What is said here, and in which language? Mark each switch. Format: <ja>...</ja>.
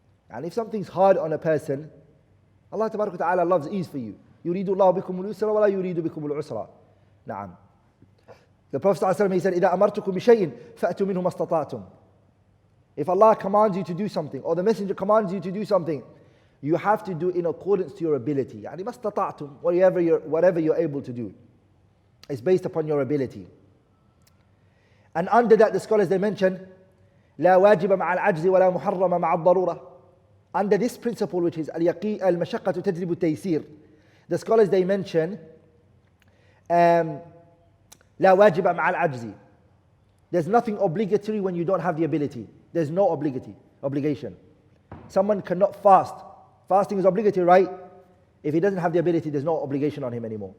<en>And if something's hard on a person, Allah</en> <ar>تبارك وتعالى</ar> <en>loves ease for you.</en> <ar>يريد الله بكم اليسر ولا يريد بكم العسر. نعم.</ar> <en>The Prophet ﷺ, he said,</en> <ar>إذا أمرتكم بشيء فأتوا منه ما استطعتم.</ar> <en>If Allah commands you to do something, or the Messenger commands you to do something, you have to do in accordance to your ability.</en> <ar>يعني ما استطعتم,</ar> <en>whatever you're able to do. It's based upon your ability. And under that, the scholars, they mention,</en> <ar>لا واجب مع العجز ولا محرم مع الضرورة.</ar> <en>Under this principle, which is</en> <ar>المشقة تجلب التيسير,</ar> <en>the scholars, they mention,</en> <ar>لا واجب مع العجز.</ar> <en>There's nothing obligatory when you don't have the ability. There's no obligation. Someone cannot fast. Fasting is obligatory, right? If he doesn't have the ability, there's no obligation on him anymore.</en>